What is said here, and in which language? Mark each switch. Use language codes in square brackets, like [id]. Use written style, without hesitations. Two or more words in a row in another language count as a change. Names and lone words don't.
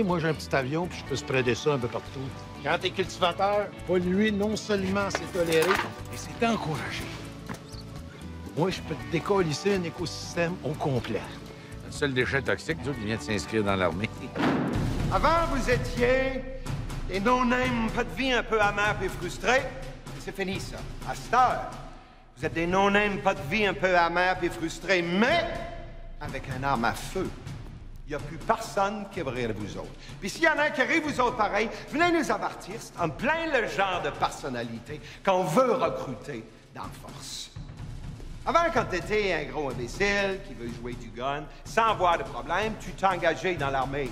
[fr] Moi, j'ai un petit avion, puis je peux spreader ça un peu partout. Quand t'es cultivateur, polluer, non seulement c'est toléré, mais c'est encouragé. Moi, je peux te décolisser un écosystème au complet. Le seul déchet toxique, il vient de s'inscrire dans l'armée. Avant, vous étiez des no-names, pas de vie un peu amers et frustrés. C'est fini, ça. À cette heure, vous êtes des no-names, pas de vie un peu amers et frustrés, mais avec un arme à feu. Il n'y a plus personne qui va rire de vous autres. Puis s'il y en a un qui rit vous autres pareil, venez nous avertir. C'est en plein le genre de personnalité qu'on veut recruter dans la force. Avant, quand t'étais un gros imbécile qui veut jouer du gun, sans avoir de problème, tu t'es engagé dans l'armée.